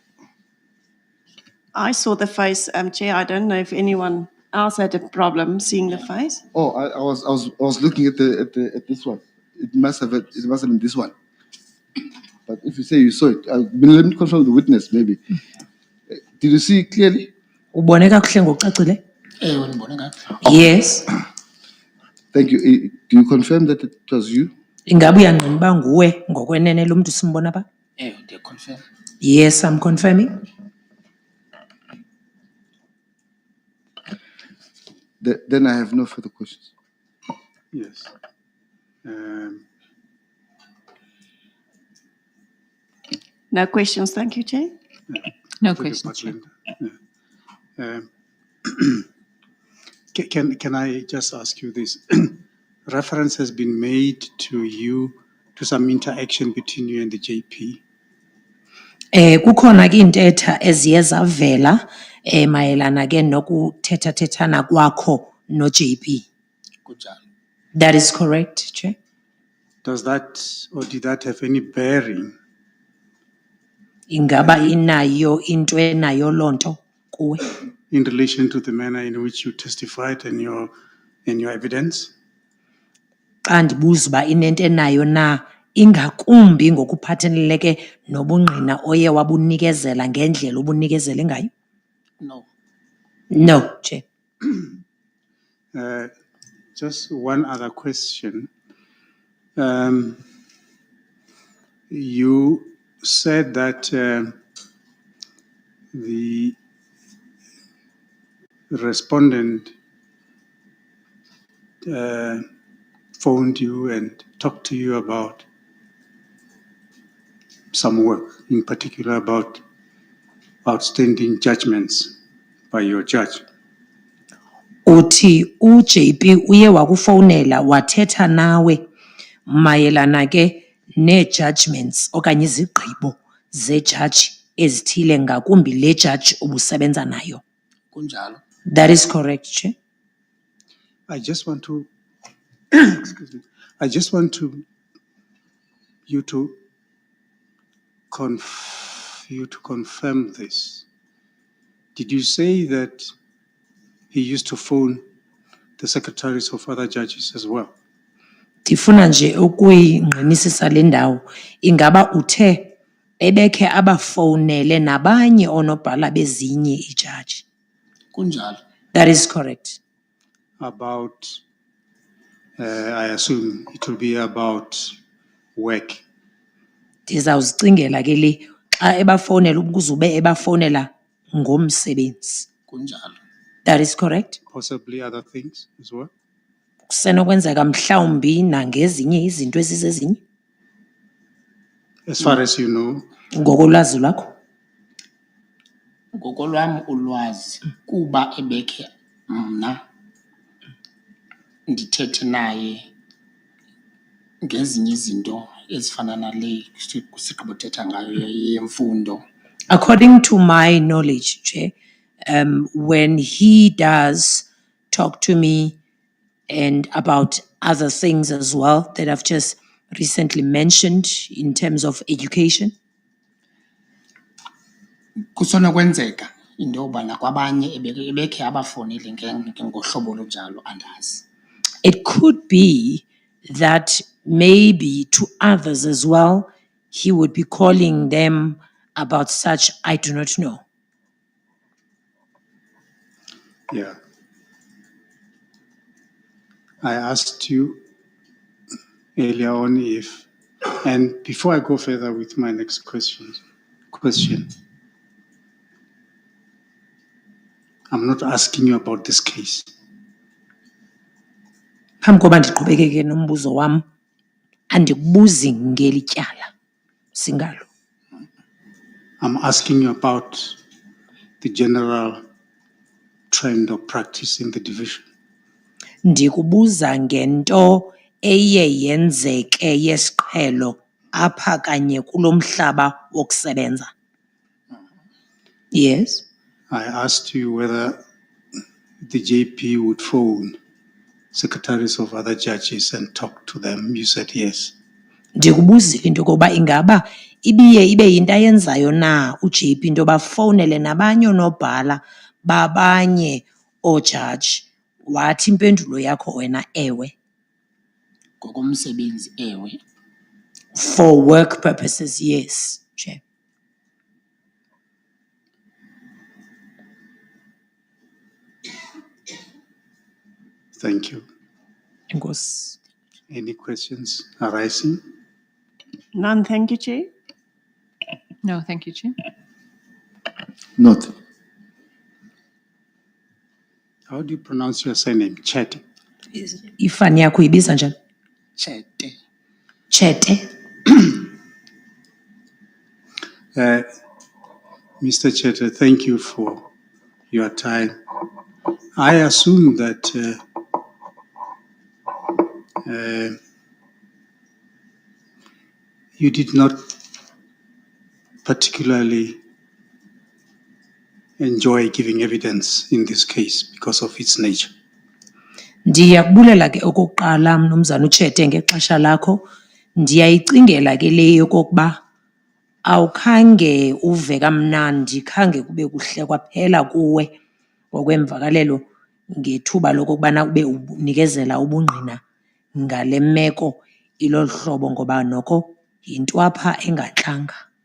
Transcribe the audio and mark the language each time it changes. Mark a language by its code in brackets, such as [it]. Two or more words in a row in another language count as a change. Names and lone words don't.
[en] I saw the face, Chair. I don't know if anyone else had a problem seeing the face. Oh, I was looking at this one. It must have been this one. But if you say you saw it, let me confirm the witness. Maybe did you see it clearly? [xh] Ubone kakuhle ngokucacile? Ewe ndibone kakuhle. [en] Yes. Thank you. Do you confirm that it was you? [xh] Ingabe uyangqina uba nguwe ngokwenene lo mntu simbona pha? Ewe ndiyaconfirm. [en] Yes, I'm confirming. Then I have no further questions. Yes. No questions, thank you, Chair. No Thank you, questions. Chair. Linda. Can I just ask you this? Reference has been made to you, to some interaction between you and the JP. [xh] Kukhona ke intetha eziye zavela mayelana ke nokuthethathethana kwakho no JP. Kunjalo. [en] That is correct, Chair. Does that, or did that have any bearing [xh] Ingaba inayo into enayo lonto kuwe? [en] in relation to the manner in which you testified in your evidence? [xh] Xa ndibuza uba inento enayo na ingakumbi ngokuphathelele ke nobungqina oye wabunikezela ngendlela obunikezele ngayo? [en] No. No, Chair. Just one other question. You said that the respondent phoned you and talked to you about some work, in particular about outstanding judgments by your judge. [xh] Uthi uJP uye wakufowunela wathetha nawe mayelana ke nee-judgments okanye izigqibo zejaji ezithile ngakumbi le jaji obusebenza nayo. Kunjalo. [en] That is correct, Chair. I just want to, excuse me, I just want you to confirm this. Did you say that he used to phone the secretaries of other judges as well? [xh] Ndifuna nje ukuyingqinisisa le ndawo. Ingaba uthe ebekhe abafowunele nabanye oonobhala bezinye ijaji? Kunjalo. [en] That is correct. About, I assume it will be about work. [xh] Ndizawuzicingela ke le xa ebafowunela ukuze ube ebafowunela ngomsebenzi. Kunjalo. [en] That is correct. Possibly other things as well? [xh] Kusenokwenzeka mhlawumbi nangezinye izinto ezizezinye [en] As far as you know? [xh] ngokolwazi lwakho. Ngokolwam ulwazi kuba ebekhe mna ndithethe naye ngezinye izinto ezifana nale kusigqibo thetha ngayo yemfundo. [en] According to my knowledge, Chair, when he does talk to me and about other things as well that I've just recently mentioned in terms of education, [xh] Kusonokwenzeka into yoba nakwabanye ebekhe abafonele ngohlobo olunjalo andazi. [en] it could be that maybe to others as well, he would be calling them about such, I do not know. Yeah. I asked you earlier on if, and before I go further with my next question, I'm not asking you about this case. [xh] Phambi koba ndiqhubekeke nombuzo wam, andikubuzi ngeli tyala singalo. [en] I'm asking you about the general trend or practice in the division. [xh] Ndikubuza ngento eye yenzeke yesiqhelo apha kanye kulo mhlaba wokusebenza. [en] Yes. I asked you whether the JP would phone secretaries of other judges and talk to them. You said yes. [xh] ndikubuzile into yokokuba ingaba ibiye ibe yinto ayenzayo na uJP into yoba fowunele nabanye oonobhala babanye oojaji. Wathi impendulo yakho wena ewe. Ngokomsebenzi ewe. [en] For work purposes, yes, Chair. Thank you. [xh] Enkosi. [en] Any questions arising? None, thank you, Chair. No, thank you, Chair. Not. How do you pronounce your surname? Chet. [xh] Ifani yakho ibiza njani? Chete. Chete. [en] Mr. Chete, thank you for your time. I assume that you did not particularly enjoy giving evidence in this case because of its nature. [xh] Ndiyakubulela ke okokuqala mnumzana uChete ngexesha lakho. Ndiyayicingela ke le yokokuba awukhange uve kamnandi, khange kube kuhle kwaphela kuwe ngokwemvakalelo ngethuba lokokubana ube unikezela ubungqina ngale meko ilolu hlobo ngoba noko yinto apha engantlanga.